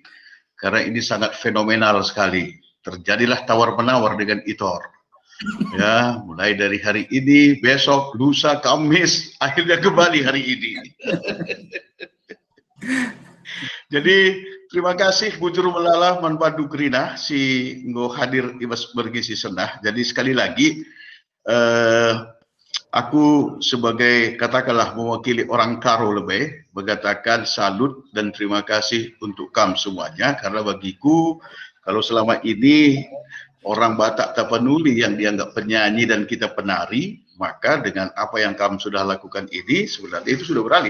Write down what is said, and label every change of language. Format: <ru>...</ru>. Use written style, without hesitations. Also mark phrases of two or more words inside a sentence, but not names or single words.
<id>Karena ini sangat fenomenal sekali. Terjadilah tawar-menawar dengan Itor. Ya, mulai dari hari ini, besok, lusa, Kamis, akhirnya kembali hari ini. Jadi, terima kasih</id> <btx>Bujur Melala Manbadu Krina, si ngo hadir ibas bergisi senah.</btx> <id>Jadi sekali lagi, aku sebagai katakanlah mewakili orang Karo lebih mengatakan salut dan terima kasih untuk kamu semuanya, karena bagiku kalau selama ini orang Batak Tapanuli yang dianggap penyanyi dan kita penari, maka dengan apa yang kamu sudah lakukan ini sebenarnya itu sudah beralih.</id>